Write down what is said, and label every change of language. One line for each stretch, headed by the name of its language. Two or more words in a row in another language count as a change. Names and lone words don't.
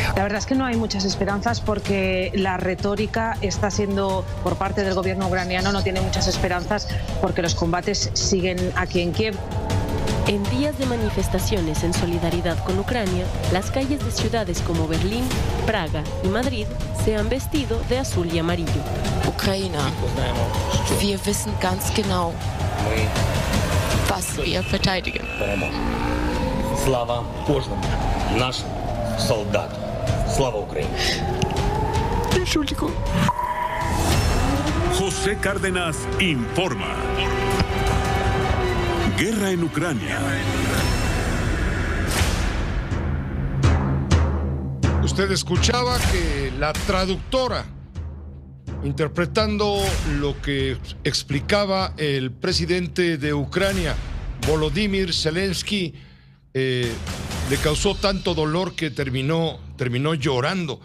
Spanish: La verdad es que no hay muchas esperanzas porque la retórica está siendo, por parte del gobierno ucraniano, no tiene muchas esperanzas porque los combates siguen aquí en Kiev. En días de manifestaciones en solidaridad con Ucrania, las calles de ciudades como Berlín, Praga y Madrid se han vestido de azul y amarillo. Ucrania,
German: wir wissen ganz genau, was wir verteidigen.
Ukrainian: Слава кожному наш солдат. Слава Україні.
Spanish: José Cárdenas informa. Guerra en Ucrania. Usted escuchaba que la traductora, interpretando lo que explicaba el presidente de Ucrania, Volodymyr Zelensky, le causó tanto dolor que terminó llorando.